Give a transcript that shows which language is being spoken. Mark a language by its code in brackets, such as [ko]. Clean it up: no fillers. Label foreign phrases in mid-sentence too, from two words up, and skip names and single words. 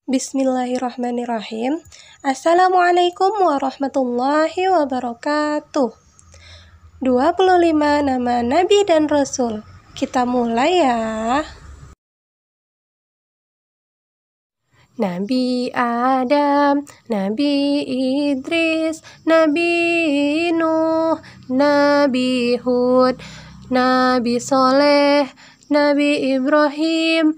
[ar] بسم الله الرحمن الرحيم. السلام عليكم ورحمة الله وبركاته. [id] 25 nama Nabi dan Rasul. Kita mulai ya. Nabi Adam, Nabi Idris, Nabi Nuh, Nabi Hud, Nabi Soleh, Nabi Ibrahim,